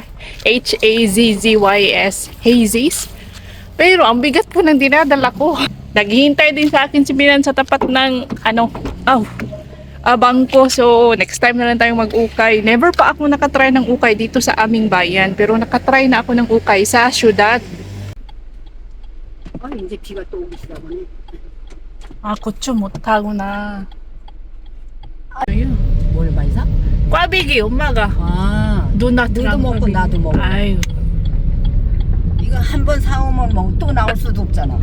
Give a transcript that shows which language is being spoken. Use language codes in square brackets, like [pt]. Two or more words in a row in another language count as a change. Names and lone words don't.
[tl] Hazzys. Hazy's. Pero ang bigat po ng dinadala ko. Naghihintay din sa akin si Bianan sa tapat ng bangko. So, [en] next time [tl] na lang tayong mag-ukay. Never pa ako nakatry ng ukay dito sa aming bayan. Pero nakatry na ako ng ukay sa syudad. [ko] 이제 비가 또 오기 시작하네. 고추 못하구나. ayun. 뭘 많이 사? 꽈배기 엄마가 아, 누나도 너도 먹고 나도 먹어. 아유. 이거 한 번 사오면 또 나올 수도 없잖아.